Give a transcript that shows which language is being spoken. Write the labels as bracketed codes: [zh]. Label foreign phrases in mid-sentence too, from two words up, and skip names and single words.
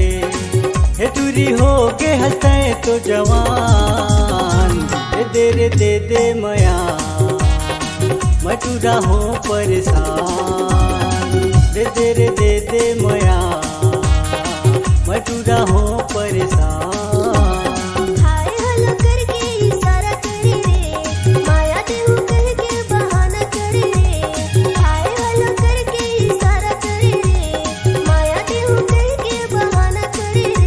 [hne] हे टूरी हो के हंसते तो जवान, दे दे मया मैं टूरा हो परेशान। दे दे मया मैं टूरा हो परेशान। [en] hi hello [hne] करके इशारा करे रे, माया देहु कह के बहाना करे रे। [en] hi hello [hne] करके इशारा करे रे, माया देहु कह के बहाना करे रे।